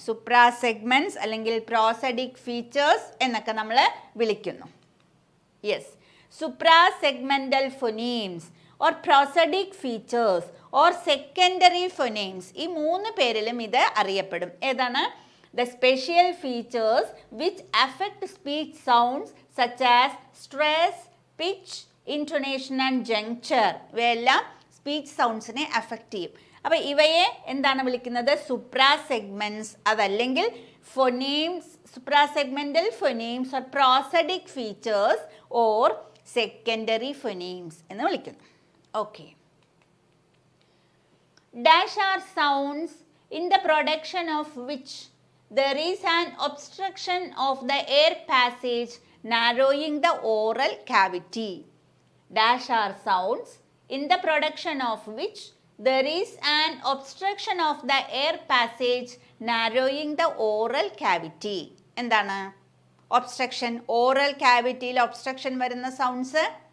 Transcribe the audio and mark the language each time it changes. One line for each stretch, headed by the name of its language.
Malayalam: സുപ്രാസെഗ്മെന്റ്സ് അല്ലെങ്കിൽ പ്രോസഡിക് ഫീച്ചേഴ്സ് എന്നൊക്കെ നമ്മൾ വിളിക്കുന്നു.
English: Yes. Suprasegmental phonemes or prosodic features or secondary phonemes,
Malayalam: ഈ 3 പേരിലും ഇത് അറിയപ്പെടും. ഏതാണ്?
English: The special features which affect speech sounds such as stress, pitch, intonation and juncture.
Malayalam: ഇവയെല്ലാം സ്പീച്ച് സൗണ്ട്സിനെ അഫക്റ്റ് ചെയ്യും. അപ്പോൾ ഇവയെ എന്താണ് വിളിക്കുന്നത്? സുപ്രാസെഗ്മെന്റ്സ്, അതല്ലെങ്കിൽ phonemics,
English: suprasegmental phonemes or prosodic features or secondary phonemes
Malayalam: എന്ന് വിളിക്കുന്നു. Okay.
English: Dash are sounds in the production of which there is an obstruction of the air passage narrowing the oral cavity. Dash are sounds in the production of which there is an obstruction of the air passage narrowing the oral cavity.
Malayalam: എന്താണ് obstruction? Oral ക്യാവിറ്റിയിൽ obstruction വരുന്ന sounds.